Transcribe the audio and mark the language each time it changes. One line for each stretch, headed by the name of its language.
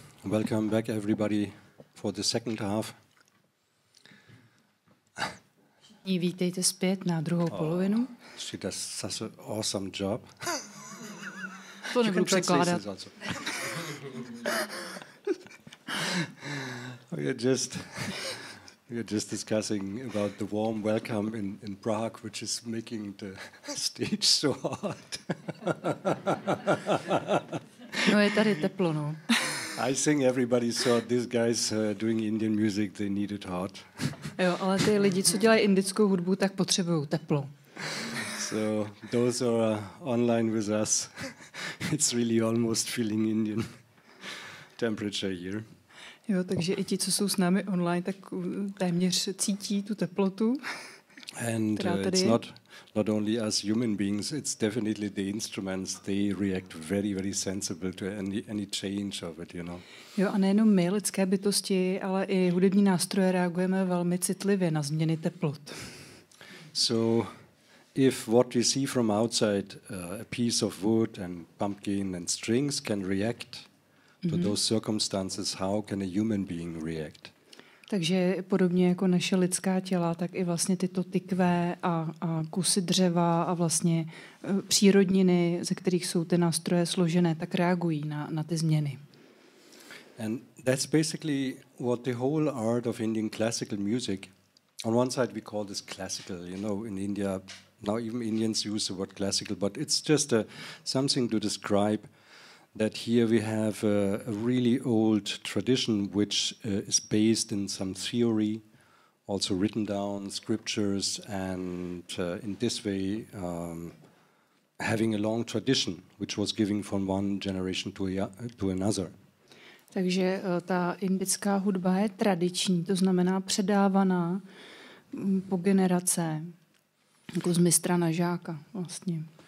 English: Welcome back, everybody, for the second half.
Czech: Vítejte zpět na druhou polovinu.
English: She does such an awesome job.
Czech: To nebudu překládat.
English: We're just discussing about the warm welcome in Prague, which is making the stage so hot.
Czech: No, je tady teplo, no.
English: I think everybody saw these guys doing Indian music, they need it hot.
Czech: Jo, ale ty lidi, co dělají indickou hudbu, tak potřebují teplo.
English: So those who are online with us, it's really almost feeling Indian temperature here.
Czech: Jo, takže i ti, co jsou s námi online, tak téměř cítí tu teplotu.
English: And it's not only us human beings, it's definitely the instruments. They react very, very sensible to any change of it, you know.
Czech: Jo, a nejenom my, lidské bytosti, ale i hudební nástroje reagujeme velmi citlivě na změny teplot.
English: So if what we see from outside, a piece of wood and pumpkin and strings can react to those circumstances, how can a human being react?
Czech: Takže podobně jako naše lidská těla, tak i vlastně tyto tykve a kusy dřeva a vlastně přírodniny, ze kterých jsou ty nástroje složené, tak reagují na ty změny.
English: And that's basically what the whole art of Indian classical music. On one side we call this classical, you know, in India, now even Indians use the word classical, but it's just something to describe that here we have a really old tradition which is based in some theory, also written down scriptures, and in this way having a long tradition which was given from one generation to another.
Czech: Takže ta indická hudba je tradiční, to znamená předávaná po generace, jako z mistra na žáka vlastně.